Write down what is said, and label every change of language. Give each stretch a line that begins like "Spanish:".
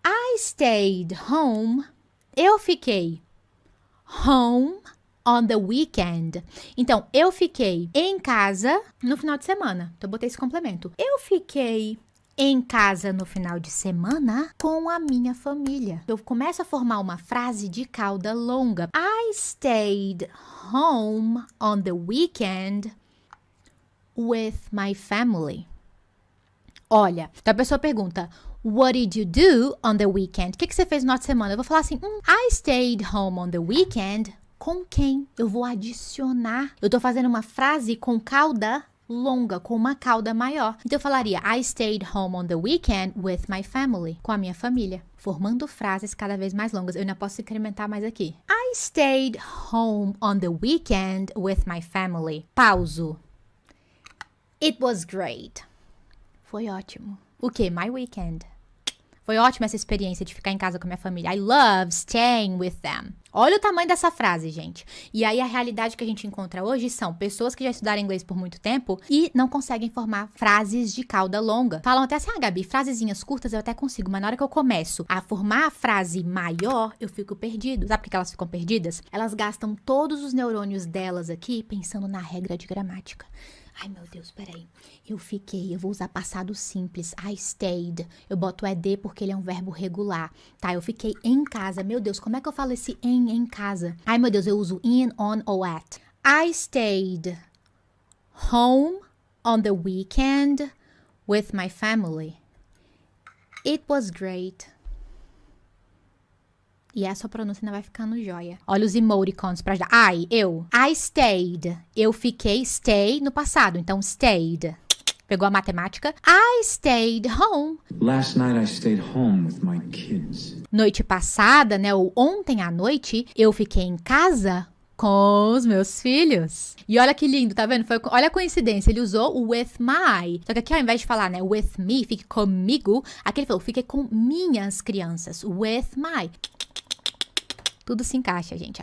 English: I stayed home.
Portuguese: Eu fiquei
English: home on the weekend.
Portuguese: Então, eu fiquei em casa no final de semana. Então, eu botei esse complemento. Eu fiquei em casa no final de semana com a minha família. Eu começo a formar uma frase de cauda longa.
English: I stayed home on the weekend with my family.
Portuguese: Olha, então a pessoa pergunta,
English: what did you do on the weekend?
Portuguese: O que você fez no final de semana? Eu vou falar assim,
English: I stayed home on the weekend.
Portuguese: Com quem? Eu vou adicionar. Eu tô fazendo uma frase com cauda longa, com uma cauda maior. Então eu falaria,
English: I stayed home on the weekend with my family.
Portuguese: Com a minha família. Formando frases cada vez mais longas. Eu ainda posso incrementar mais aqui.
English: I stayed home on the weekend with my family.
Portuguese: Pauso.
English: It was great.
Portuguese: Foi ótimo. O quê?
English: My weekend.
Portuguese: Foi ótima essa experiência de ficar em casa com a minha família.
English: I love staying with them.
Portuguese: Olha o tamanho dessa frase, gente. E aí a realidade que a gente encontra hoje são pessoas que já estudaram inglês por muito tempo e não conseguem formar frases de cauda longa. Falam até assim, Gabi, frasezinhas curtas eu até consigo, mas na hora que eu começo a formar a frase maior, eu fico perdido. Sabe por que elas ficam perdidas? Elas gastam todos os neurônios delas aqui pensando na regra de gramática. Ai, meu Deus, peraí. Eu vou usar passado simples.
English: I stayed.
Portuguese: Eu boto ED porque ele é um verbo regular. Tá, eu fiquei em casa. Meu Deus, como é que eu falo esse em casa? Ai, meu Deus, eu uso in, on ou at.
English: I stayed home on the weekend with my family. It was great.
Portuguese: E essa pronúncia ainda vai ficando joia. Olha os emoticons pra ajudar.
English: I stayed.
Portuguese: Eu fiquei, stay no passado. Então, stayed. Pegou a matemática?
English: I stayed home. Last night I stayed home with my kids.
Portuguese: Noite passada, né? Ou ontem à noite, eu fiquei em casa com os meus filhos. E olha que lindo, tá vendo? Olha a coincidência, ele usou o
English: with my.
Portuguese: Só que aqui ao invés de falar, né,
English: with me,
Portuguese: fique comigo, aqui ele falou, fique com minhas crianças.
English: With my.
Portuguese: Tudo se encaixa, gente.